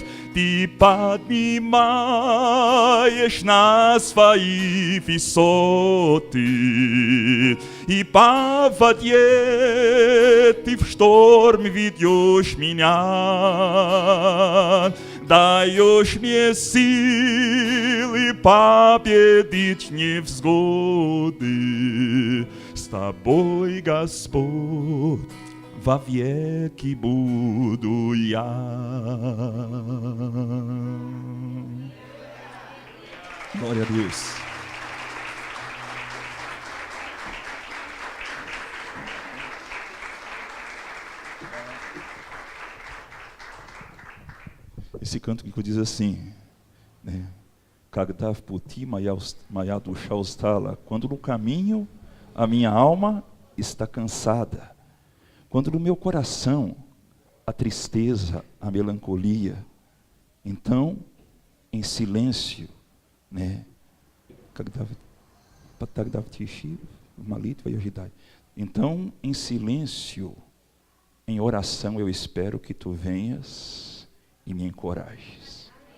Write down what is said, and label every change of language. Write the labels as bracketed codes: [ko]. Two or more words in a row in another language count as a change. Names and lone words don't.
[ru] Ты поднимаешь на свои высоты, и по воде ты в шторм ведешь меня. Даешь мне силы победить невзгоды. С тобой, Господь, вовеки буду я. [pt] Glória a Deus. Esse canto que diz assim, né? [ru] Когда в пути моя душа устала, [pt] quando no caminho a minha alma está cansada, quando no meu coração a tristeza, a melancolia. Então, em silêncio, né? Então, em silêncio, em oração, eu espero que tu venhas e me encorajes.